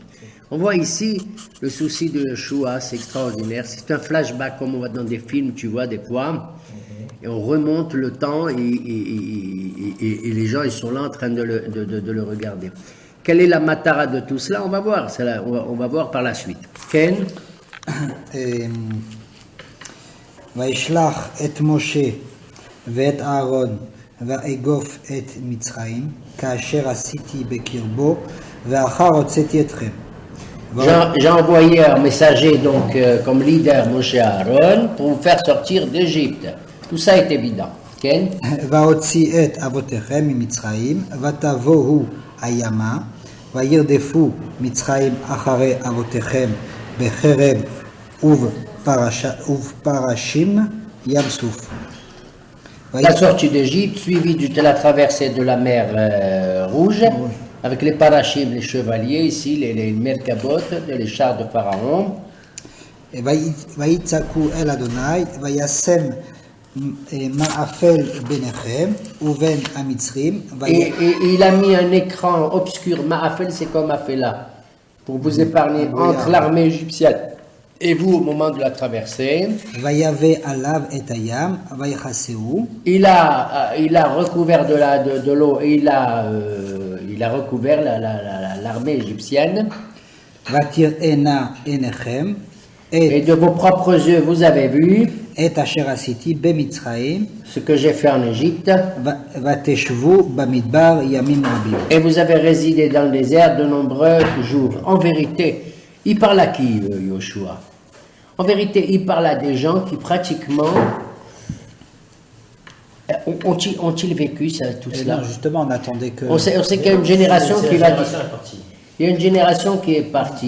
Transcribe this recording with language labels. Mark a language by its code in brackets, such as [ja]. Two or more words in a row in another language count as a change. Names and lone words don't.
[fr] On voit ici le souci de Yeshua, c'est extraordinaire. C'est un flashback comme on voit dans des films, tu vois, des fois. Et on remonte le temps et les gens, ils sont là en train de le regarder. Quelle est la matara de tout cela? On va voir. On va voir par la suite. Ken? [he] וישלח את משה ואת אהרון ואגוף את מצרים כאשר עשיתי בקרבו ואחר הוצאתי אתכם. [fr] J'ai envoyé un messager donc comme leader Moshe Aaron pour vous faire sortir d'Égypte. Tout ça est évident. Ken? [he] והוציא את אבותיכם ממצרים ותבואו הימה וירדפו מצרים אחרי אבותיכם בחרב ובפרשים ים סוף. [fr] La sortie d'Égypte suivie de la traversée de la mer Rouge. Avec les parachim, les chevaliers, ici, les merkabot, les chars de Pharaon. [he] ויצעקו אל אדוני, וישם מאפל ביניכם ובין המצרים. [fr] Et il a mis un écran obscur, Ma'afel, c'est comme Afela, pour vous épargner entre l'armée égyptienne et vous au moment de la traversée. [he] ויבא עליו את הים, ויכסהו. [fr] Il a recouvert de l'eau et il a recouvert l'armée égyptienne. [he] ותראינה עיניכם [fr] Et de vos propres yeux, vous avez vu [he] את אשר עשיתי במצרים, [fr] ce que j'ai fait en Égypte. [he] ותשבו במדבר ימים רבים. [fr] Et vous avez résidé dans le désert de nombreux jours. En vérité, il parle à qui, Yoshua? En vérité, il parle à des gens qui pratiquement ont-ils vécu ça, tout cela? Non, justement, on attendait que... On sait qu'il y a une génération qui va... Il y a une génération qui est partie.